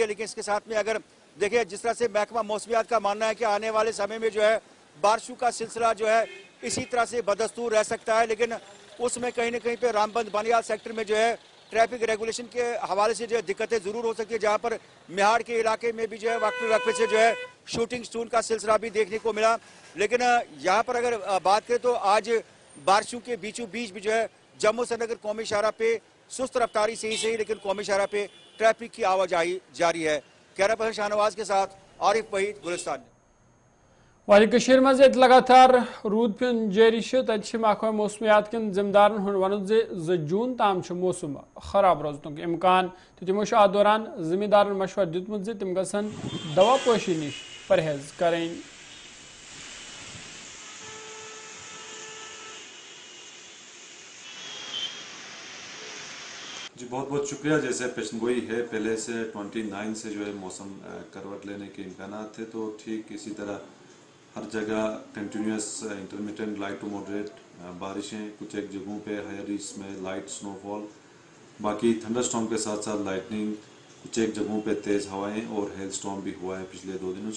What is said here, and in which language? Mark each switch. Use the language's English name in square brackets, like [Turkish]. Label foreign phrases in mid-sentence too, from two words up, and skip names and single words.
[Hindi] लेकिन इसके साथ में अगर देखें जिस तरह से महकमा मौसमियात का मानना है कि आने वाले समय में जो है बारिशों का सिलसिला जो है इसी तरह से बदस्तूर रह सकता है, लेकिन उसमें कहीं ना कहीं पे रामबंद बानियाल सेक्टर में जो है [English] traffic regulation [Hindi] के हवाले से जो है दिक्कतें जरूर हो सकती है, जहां पर मिहाड़ के इलाके में भी जो है वक्फे से जो है [English] shooting stone [Hindi] का सिलसिला भी देखने को मिला। लेकिन यहाँ पर अगर बात करें तो आज बारिशों के बीचों बीच भी जो है जम्मू श्रीनगर कौमी शाहरा पे सुस्त रफ्तारी से ही सही, लेकिन कौमी शाहरा पे ट्रैफिक की आवाजाही जारी है। कैमरा पर्सन शाहनवाज के साथ आरिफ वहीद, गुलिस्तान। [Kashmiri] वाली कशीर मज लगातार रूद पेन जारी महकमा मौसमियात किन जिम्मेदारन हुन वन 2 जून ताम मौसम खराब रोजन इम्कान, तो तमो अत दौरान जिम्मेदारन मशवर दितमुत तिम गसन दवा पोशी निश परहेज करें। [Hindi] जी बहुत बहुत शुक्रिया। जैसे पेशन गोई है पहले से 29 से जो है मौसम करवट लेने के इम्कान थे, तो ठीक इसी तरह हर जगह [English] continuous intermittent light to moderate [Hindi] बारिशें, कुछ एक जगहों पे [English] higher reach [Hindi] में [English] light snowfall, [Hindi] बाकी थंडरस्टॉर्म के साथ साथ लाइटनिंग, कुछ एक जगहों पे तेज़ हवाएं और हेल स्टॉर्म भी हुआ है पिछले 2 दिनों से।